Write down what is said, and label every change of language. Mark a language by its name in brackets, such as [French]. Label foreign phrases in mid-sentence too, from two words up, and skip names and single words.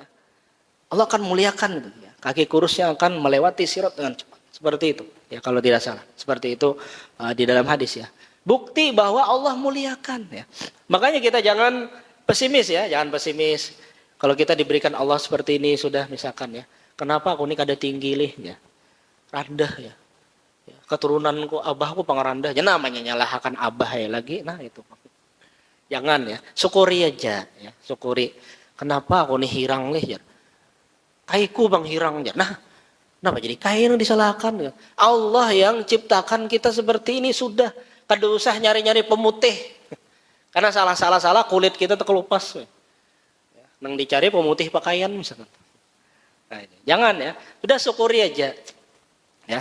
[Indonesian] Allah akan muliakan, gitu, ya. Kaki kurusnya akan melewati sirat dengan cepat, seperti itu, ya, kalau tidak salah, seperti itu di dalam hadis, ya. Bukti bahwa Allah muliakan, ya. Makanya kita jangan pesimis, ya, jangan pesimis. Kalau kita diberikan Allah seperti ini sudah, misalkan, ya, [Banjar] kenapa aku ini kada tinggi lih, ya, rendah, ya. Keturunanku abahku pangerandah, ya, namanya nyalahkan abah, ya, lagi, nah itu. [Indonesian] Jangan, ya, syukuri aja, ya, syukuri. [Banjar] Kenapa aku nih hirang lih, ya? Kaiku bang hirang, ya. Nah, kenapa jadi kai yang disalahkan, ya? Allah yang ciptakan kita seperti ini sudah, kada usah nyari-nyari pemutih. Karena salah kulit kita terkelupas, ya. Nang dicari pemutih pakaian misalkan. Nah, jangan, ya, sudah syukuri aja, ya.